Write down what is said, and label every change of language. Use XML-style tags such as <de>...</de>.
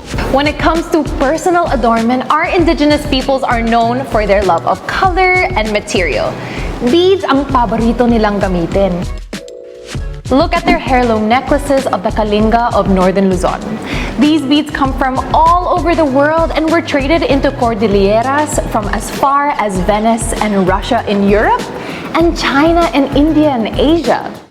<en>When it comes to personal adornment, our indigenous peoples are known for their love of color and material.</en> <tl>Beads ang paborito nilang gamitin.</tl> <en>Look at their heirloom necklaces of the Kalinga of northern Luzon. These beads come from all over the world and were traded into cordilleras from as far as Venice and Russia in Europe, and China and India and Asia.</en>